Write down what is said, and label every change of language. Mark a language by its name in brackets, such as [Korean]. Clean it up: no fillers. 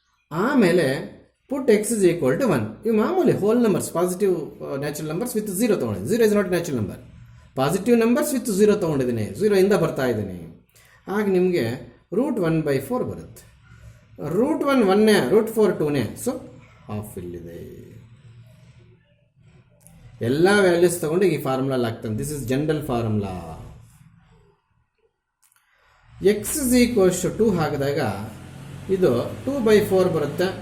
[English] ಆಮೇಲೆ put x is equal to 1. [Kannada] ಇವು ಮಾಮೂಲಿ hole numbers, positive natural numbers with 0 ತೊಗೊಂಡಿದ್ದೀನಿ. [English] 0 is not natural number. [Kannada] Positive numbers with 0 ತೊಗೊಂಡಿದ್ದೀನಿ, 0 ಇಂದ ಬರ್ತಾ ಇದ್ದೀನಿ. ಆಗ ನಿಮಗೆ √1/4 ಬರುತ್ತೆ. √1 1ನೇ, √4 2ನೇ, ಸೊ ಹಾಫ್ ಇಲ್ಲಿದೆ. ಎಲ್ಲ ವ್ಯಾಲ್ಯೂಸ್ ತಗೊಂಡು ಈ ಫಾರ್ಮುಲಾ ಆಗ್ತಾನೆ. [English] This is general formula. [Kannada] x is equals to 2 ಹಾಕಿದಾಗ ಇದು 2/4 ಬರುತ್ತೆ.